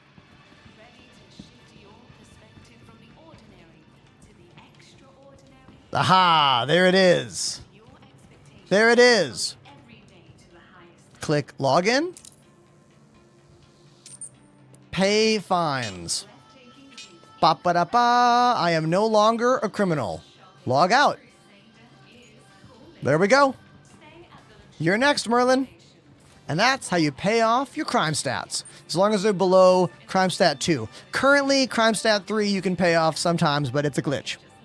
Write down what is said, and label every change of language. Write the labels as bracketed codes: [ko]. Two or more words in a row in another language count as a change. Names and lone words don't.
[en] Aha! There it is. There it is. Click login. Pay fines. Ba-ba-da-ba. I am no longer a criminal. Log out. There we go. You're next, Merlin. And that's how you pay off your crime stats. As long as they're below crime stat 2. Currently, crime stat 3 you can pay off sometimes, but it's a glitch.